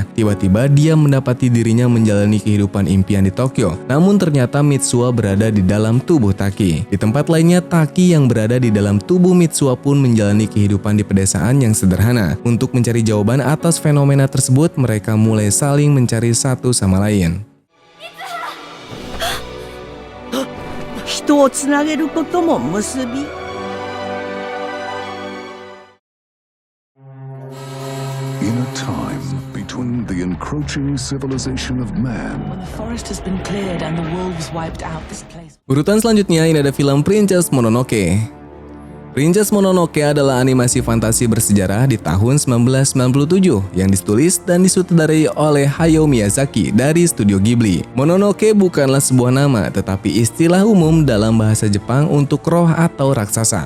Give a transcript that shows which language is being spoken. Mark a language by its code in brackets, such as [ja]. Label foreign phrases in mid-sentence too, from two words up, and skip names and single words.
[id] Tiba-tiba dia mendapati dirinya menjalani kehidupan impian di Tokyo. Namun ternyata Mitsuha berada di dalam tubuh Taki. Di tempat lainnya, Taki yang berada di dalam tubuh Mitsuha pun menjalani kehidupan di pedesaan yang sederhana. Untuk mencari jawaban atas fenomena tersebut, mereka mulai saling mencari satu sama lain. [ja] 人をつなげることも結び [en] In a time between the encroaching civilization of man When the forest has been cleared and the wolves wiped out this place. [id] Urutan selanjutnya, ini ada film Princess Mononoke. Princess Mononoke adalah animasi fantasi bersejarah di tahun 1997 yang ditulis dan disutradarai oleh Hayao Miyazaki dari Studio Ghibli. Mononoke bukanlah sebuah nama, tetapi istilah umum dalam bahasa Jepang untuk roh atau raksasa.